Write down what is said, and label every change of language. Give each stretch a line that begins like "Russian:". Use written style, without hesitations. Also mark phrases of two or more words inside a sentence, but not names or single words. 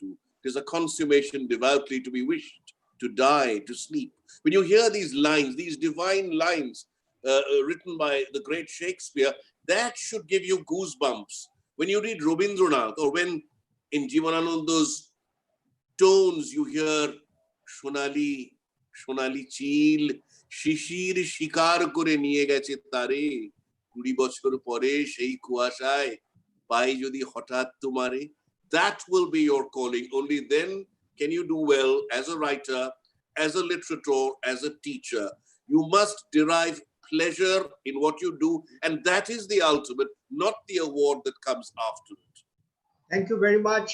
English: 'Tis a consummation devoutly to be wished, to die, to sleep. When you hear these lines, these divine lines, written by the great Shakespeare, that should give you goosebumps. When you read Rabindranath, or when in Jivanananda's tones you hear
Bangla: সোনালি, সোনালি চিল, শিশির শিকার করে নিয়ে গেছে তারে, 20 বছর পরে সেই কুয়াশায় পাই যদি হঠাৎ তোমারে,
English: that will be your calling. Only then can you do well as a writer, as a literator, as a teacher. You must derive pleasure in what you do, and that is the ultimate, not the award that comes after it. Thank you very much.